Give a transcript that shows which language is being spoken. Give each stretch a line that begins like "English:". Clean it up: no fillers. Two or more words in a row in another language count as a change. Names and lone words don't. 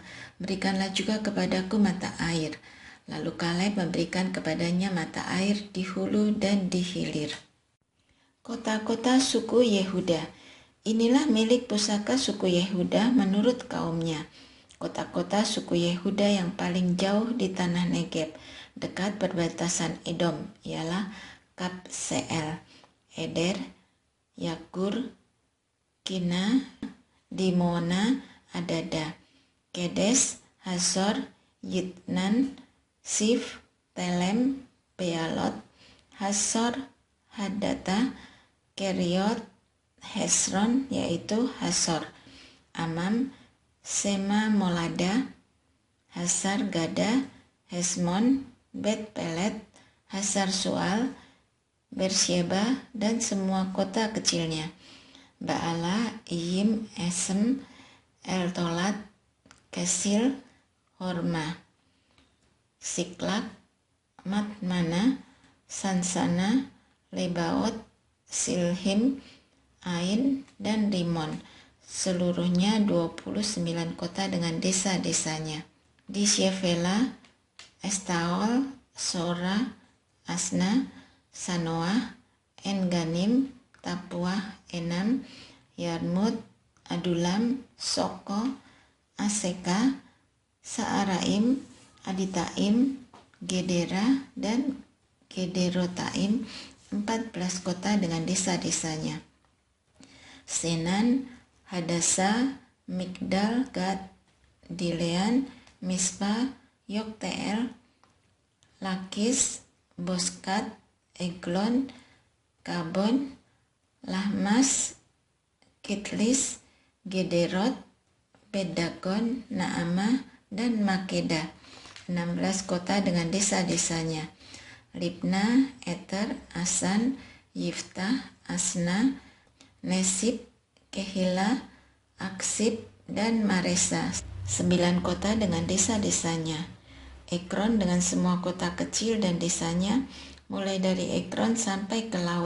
Indonesian: Berikanlah juga kepadaku mata air." Lalu Kaleb memberikan kepadanya mata air di hulu dan di hilir. Kota-kota suku Yehuda. Inilah milik pusaka suku Yehuda menurut kaumnya. Kota-kota suku Yehuda yang paling jauh di tanah Negeb, dekat perbatasan Edom, ialah Kabseel, Eder, Yagur, Kina, Dimona, Adada, Kedes, Hazor, Yitnan, Sif, Telem, Bealot, Hasor, Hadata, Keriot, Hesron, yaitu Hasor, Amam, Sema Molada, Hasar Gada, Hesmon, Bet Pelet, Hasar Sual, Bersheba, dan semua kota kecilnya, Baala, Iyim, Esem, El-Tolat, Kesil, Horma, Siklak, Matmana, Sansana, Lebaot, Silhim, Ain, dan Rimon. Seluruhnya 29 kota dengan desa-desanya. Di Shevela, Estaol, Sora, Asna, Sanoah, En-Ganim, Tapuah, Enam, Yarmut, Adulam, Soko, Aseka, Saaraim, Aditaim, Gedera, dan Gederotaim, 14 kota dengan desa-desanya. Senan, Hadasa, Migdal, Gad, Dilean, Mispa, Yokteel, Lakis, Boskat, Eglon, Kabon, Lahmas, Kitlis, Gederot, Bedagon, Naamah, dan Makeda. 16 kota dengan desa-desanya. Libna, Eter, Asan, Yiftah, Asna, Nesib, Kehila, Aksib, dan Maresa. 9 kota dengan desa-desanya. Ekron dengan semua kota kecil dan desanya, mulai dari Ekron sampai ke laut.